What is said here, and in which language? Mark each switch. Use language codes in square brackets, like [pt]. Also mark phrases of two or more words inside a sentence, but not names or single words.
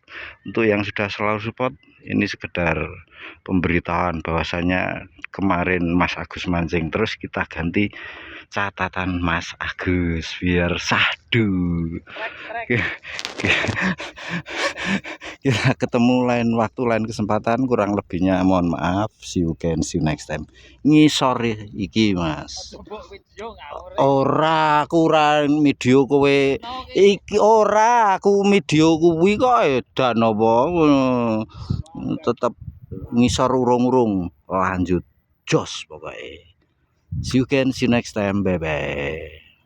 [id] Untuk yang sudah selalu support, ini sekedar pemberitahuan bahwasanya kemarin Mas Agus mancing terus, kita ganti catatan Mas Agus biar sahdu. Kita ketemu lain waktu, lain kesempatan. Kurang lebihnya mohon maaf. [en] See you next time. [jv] Ngisor iki mas, ora aku ora video kowe iki, ora aku video kuwi kok edan apa, tetep ngisor urung-urung. [id] Lanjut jos pokoknya. [en] See you next time, bye bye.